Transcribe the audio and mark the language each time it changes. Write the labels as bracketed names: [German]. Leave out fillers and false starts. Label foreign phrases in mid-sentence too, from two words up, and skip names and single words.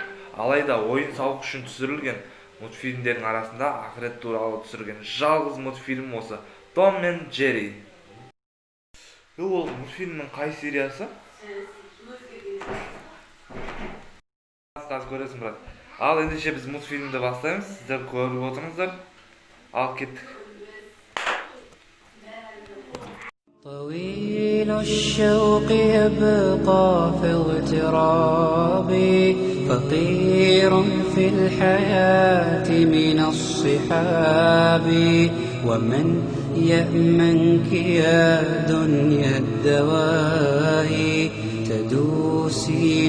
[Kyrgyz] Алайда оюн саук үчүн түзүрүлгөн мультфильмдердин арасында ахирет тууралуу түзүрүлгөн жалгыз мультфильм болсо Том мен Jerry. Бул мультфильмдин кай сериясы? Азыр көрөсүң, брат. Ал ендеше биз мультфильмди баштайбыз. Сиздер көрүп отуруңуздар. Ал кеттик. [Arabic] طويل الشوق يبقى في اغترابي فقير في الحياة من الصحاب ومن يأمنك يا دنيا الدواهي تدوسين